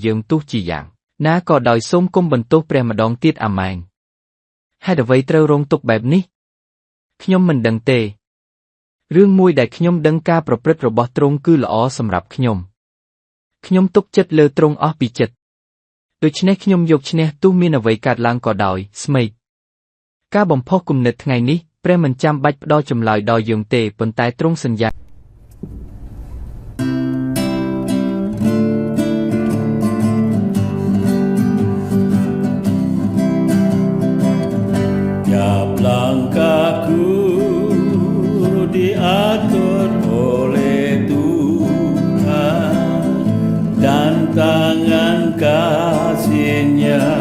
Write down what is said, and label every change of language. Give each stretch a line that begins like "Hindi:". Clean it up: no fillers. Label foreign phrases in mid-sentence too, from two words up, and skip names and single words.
Khmer: យើងទោះជាយ៉ាងណាក៏ដោយសូមកុំបន្ទោសព្រះម្ដងទៀតអាម៉ែនហេតុអ្វីត្រូវរងទុក្ខបែបនេះខ្ញុំមិនដឹងទេរឿងមួយដែលខ្ញុំដឹងការប្រព្រឹត្តរបស់ទ្រង់គឺល្អសម្រាប់ខ្ញុំទុកចិត្តលើទ្រង់អស់ពីចិត្តដូច្នេះខ្ញុំយកឈ្នះទោះមានអ្វីកើតឡើងក៏ដោយស្មេកការបំផុសគំនិតថ្ងៃនេះព្រះមិនចាំបាច់ផ្ដល់ចម្លើយដល់យើងទេប៉ុន្តែទ្រង់សន្យា
Indonesian: Langkahku diatur oleh Tuhan dan tangan kasih-Nya